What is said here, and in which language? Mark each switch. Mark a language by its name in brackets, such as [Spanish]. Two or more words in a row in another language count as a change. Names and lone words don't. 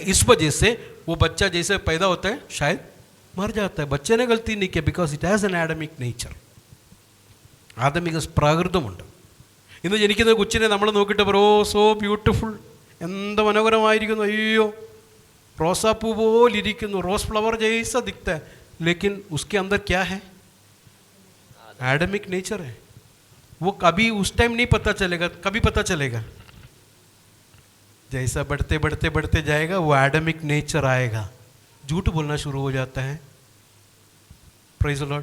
[Hindi] इस वजह से वो बच्चा जैसे पैदा होता है शायद मर जाता है. बच्चे ने गलती नहीं किया, [English] because it has an Adamic nature. [Malayalam] ആദമിക പ്രാകൃതമുണ്ട്. ഇന്ന് ജനിക്കുന്ന കൊച്ചിനെ നമ്മൾ നോക്കിയിട്ട് പറയും, [English] oh so beautiful, [Malayalam] എന്ത് മനോഹരമായിരിക്കുന്നു, അയ്യോ റോസാപ്പൂ പോലിരിക്കുന്നു, [English] rose flower [Hindi] जैसा दिखता है, लेकिन उसके अंदर क्या है? [English] Adamic nature [Hindi] है. वो कभी उस टाइम नहीं पता चलेगा. कभी पता चलेगा? जैसा बढ़ते बढ़ते बढ़ते जाएगा वो [English] Adamic nature [Hindi] आएगा. झूठ बोलना शुरू हो जाता है. [English] praise the Lord.